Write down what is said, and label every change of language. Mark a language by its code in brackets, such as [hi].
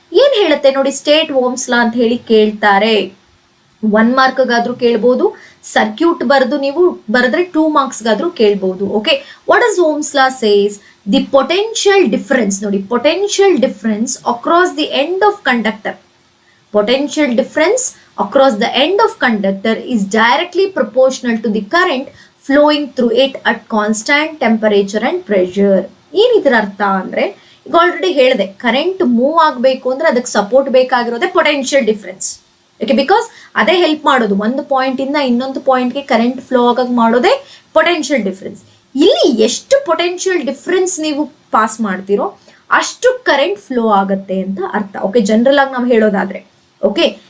[kn] ಏನ್ ಹೇಳುತ್ತೆ ನೋಡಿ, ಸ್ಟೇಟ್ ಓಮ್ಸ್ ಲಾ ಅಂತ ಹೇಳಿ ಕೇಳ್ತಾರೆ. 1 ಮಾರ್ಕ್ಗಾದ್ರೂ ಕೇಳ್ಬೋದು, ಸರ್ಕ್ಯೂಟ್ ಬರೆದು ನೀವು ಬರೆದ್ರೆ 2 ಮಾರ್ಕ್ಸ್ಗಾದ್ರೂ ಕೇಳ್ಬೋದು. [en] Okay, what is Ohm's law says? The potential difference, ನೋಡಿ potential difference across the end of conductor. Potential difference across the end of conductor is directly proportional to the current flowing through it at constant temperature and pressure. [kn] ಏನಿದ್ರ ಅರ್ಥ ಅಂದ್ರೆ, ಈಗ already ಹೇಳಿದೆ, current move ಆಗಬೇಕು ಅಂದ್ರೆ ಅದಕ್ಕೆ support ಬೇಕಾಗಿರೋದೇ potential difference. Okay, because ಅದೇ help ಮಾಡೋದು, ಒಂದು ಪಾಯಿಂಟ್ ಇಂದ ಇನ್ನೊಂದು ಪಾಯಿಂಟ್ಗೆ ಕರೆಂಟ್ ಫ್ಲೋ ಆಗಾಗ ಮಾಡೋದೇ ಪೊಟೆನ್ಷಿಯಲ್ ಡಿಫರೆನ್ಸ್. ಇಲ್ಲಿ ಎಷ್ಟು ಪೊಟೆನ್ಷಿಯಲ್ ಡಿಫರೆನ್ಸ್ ನೀವು ಪಾಸ್ ಮಾಡ್ತೀರೋ ಅಷ್ಟು ಕರೆಂಟ್ ಫ್ಲೋ ಆಗತ್ತೆ ಅಂತ ಅರ್ಥ. ಓಕೆ, ಜನರಲ್ ಆಗಿ ನಾವು ಹೇಳೋದಾದ್ರೆ. ಓಕೆ,